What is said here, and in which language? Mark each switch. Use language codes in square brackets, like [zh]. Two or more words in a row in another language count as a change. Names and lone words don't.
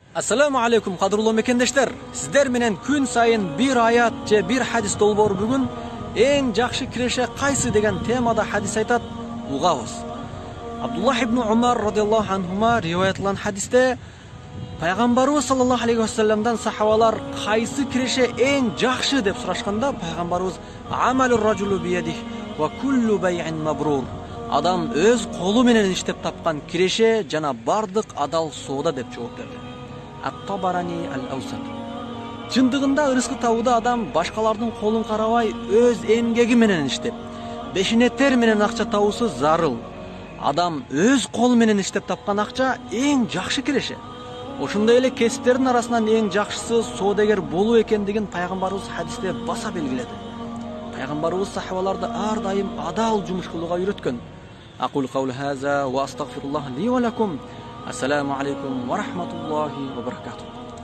[ar] السلام عليكم [ky] кадырлуу мекендештер. Сиздер менен күн сайын бир аят же бир хадис долбоор бүгүн эң жакшы киреше кайсы деген темада хадис айтат, угабыз. Абдуллах ибн Умар [ar] رضي الله عنهما [ky] риваятланган хадисте пайгамбарыбыз [ar] صلى الله عليه وسلم [ky] сахабалар кайсы киреше эң жакшы деп сурашканда, пайгамбарыбыз [ar] عمل الرجل بيده وكل بيع مبرور. [ky] Адам өз колу менен иштеп тапкан киреше жана бардык адал соода деп жооп берди. Ат-Табарани ал-Аусат. Чындыгында ырыскы табууда адам башкалардын колун карабай өз эмгеги менен иштеп, бешинеттер менен акча табуусу зарыл. Адам өз колу менен иштеп тапкан акча эң жакшы киреше. Ошондой эле кесиптердин арасынан эң жакшысы соодагер болуу экендигин пайгамбарыбыз хадисте баса белгиледи. Пайгамбарыбыз сахабаларды ар дайым адал жумуш кылууга үйрөткөн. [ar] أقول قولي هذا وأستغفر الله لي ولكم. السلام عليكم ورحمة الله وبركاته.